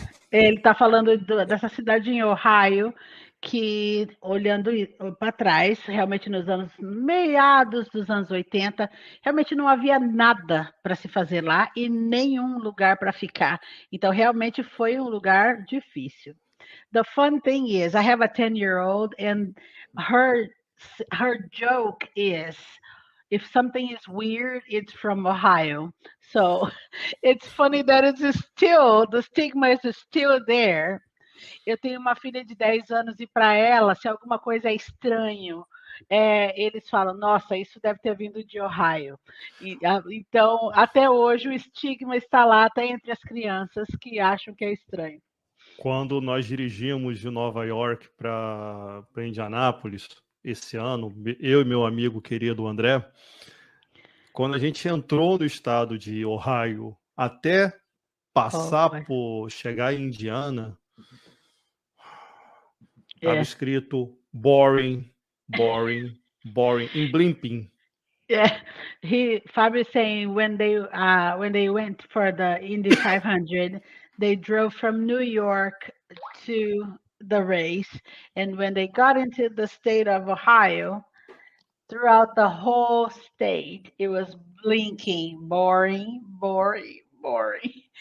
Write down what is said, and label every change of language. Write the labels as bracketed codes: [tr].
[pt] Ele está falando dessa cidade em Ohio, que olhando para trás, realmente nos meados dos anos 80, realmente não havia nada para se fazer lá e nenhum lugar para ficar. Então, realmente foi um lugar difícil. [en] The fun thing is, I have a 10-year-old, and her joke is, if something is weird, it's from Ohio. So it's funny that the stigma is still there. [pt] Eu tenho uma filha de 10 anos e para ela, se alguma coisa é estranho, eles falam, nossa, isso deve ter vindo de Ohio. Então, até hoje, o estigma está lá até entre as crianças que acham que é estranho. Quando nós dirigimos de Nova York para Indianápolis, esse ano, eu e meu amigo querido André, quando a gente entrou no estado de Ohio, até passar por chegar em Indiana, estava escrito boring, [en] Boring. In blimping. Yeah, Fabio is saying when they went for the Indy 500, they drove from New York to the race, and when they got into the state of Ohio, throughout the whole state, it was blinking, boring, boring, boring.